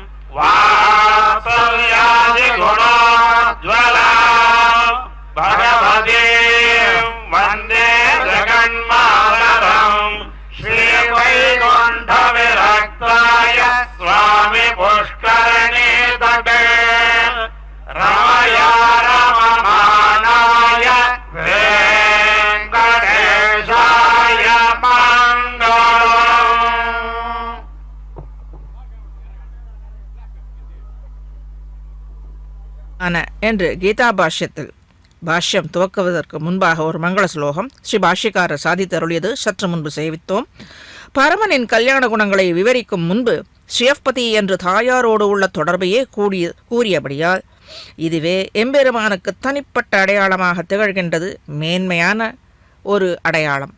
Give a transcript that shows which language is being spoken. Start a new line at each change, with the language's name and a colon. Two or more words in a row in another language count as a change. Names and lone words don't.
Sanskrit: वात्सल्यादिगुणोज्ज्वला भगवतीं वन्दे जगन्मातरम् श्रीवैकुण्ठविरक्ताय स्वामि पुष्करिणी तटे रमया रममाणाय वेङ्कटेशाय मङ्गलम्.
Tamil: என்று கீதா பாஷ்யத்தில் பாஷ்யம் துவக்குவதற்கு முன்பாக ஒரு மங்கள ஸ்லோகம் ஸ்ரீ பாஷ்யக்காரர் சாதித்தருளியது சற்று முன்பு சேவித்தோம். பரமனின் கல்யாண குணங்களை விவரிக்கும் முன்பு ஸ்ரீயப்பதி என்று தாயாரோடு உள்ள தொடர்பையே கூறியபடியால் இதுவே எம்பெருமானுக்கு தனிப்பட்ட அடையாளமாக திகழ்கின்றது, மேன்மையான ஒரு அடையாளம்.